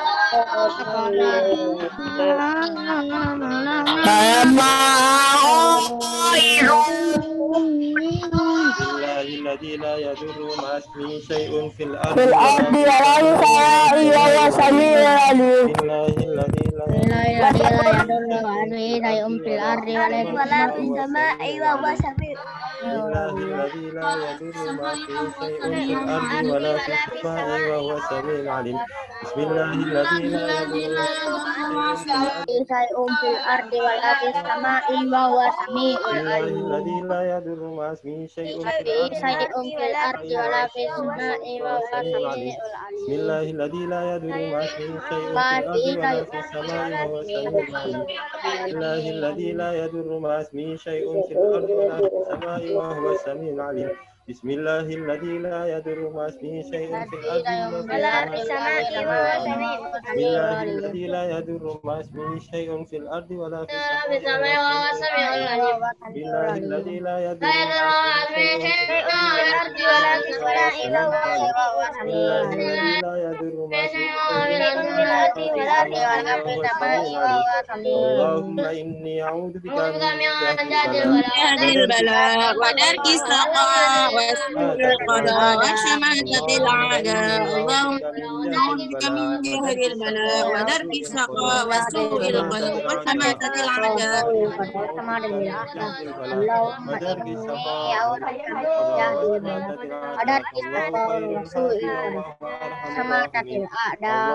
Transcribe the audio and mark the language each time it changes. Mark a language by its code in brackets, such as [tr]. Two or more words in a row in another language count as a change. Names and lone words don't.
[ar] بسم الله الذي لا يضر مع اسمه شيء في في الأرض ولا في السماء وهو السميع العليم بسم الله الذي لا لا يضر عنه شيء في الأرض ولا في السماء وهو السميع بسم الله الذي لا يضر مع اسمه شيء في الأرض ولا في السماء وهو السميع العليم. بسم الله الذي لا يضر شيء في الأرض ولا في السماء وهو السميع العليم بسم الله الذي لا يضر مع اسمه شيء في شيء ardi في الأرض ولا في السماء وهو السميع العليم بسم الله الذي لا يضر مع اسمه شيء في الأرض ولا في السماء وهو السميع العليم. بسم الله الذي لا يضر مع اسمه شيء في الأرض ولا في السماء وهو السميع العليم. بسم الله الذي لا يضر مع اسمه شيء في الأرض ولا في السماء وهو السميع العليم. بسم الله الذي لا يضر مع اسمه شيء في الأرض ولا في السماء وهو السميع العليم. بسم الله الذي لا يضر مع اسمه شيء في الأرض ولا في السماء وهو السميع العليم. لا يضر ما اللهم إني أعوذ بك من جهد البلاء ودرك السقاء وسوء القضاء وشماتة الأعداء اللهم نعوذ بك من جهد البلاء ودرك السقاء وسوء القضاء وشماتة الأعداء اللهم إني أعوذ بك من جهد البلاء ودرك السقاء وسوء القضاء شماتة الأعداء